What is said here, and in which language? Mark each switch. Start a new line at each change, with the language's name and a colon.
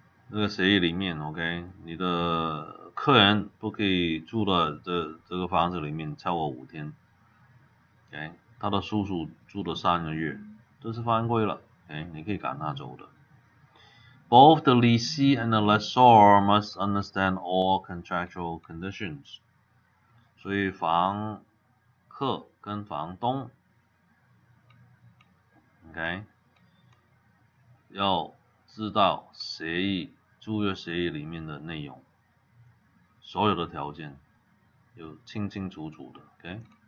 Chinese: 这个协议里面 OK， 你的客人不可以住的这个房子里面超过5天 OK， 他的叔叔住了3个月，这是犯规了 OK， 你可以赶他走的。
English: Both the lessee and the lessor must understand all contractual conditions.
Chinese: 所以房客跟房东 OK 要知道租约协议里面的内容，所有的条件有清清楚楚的 OK。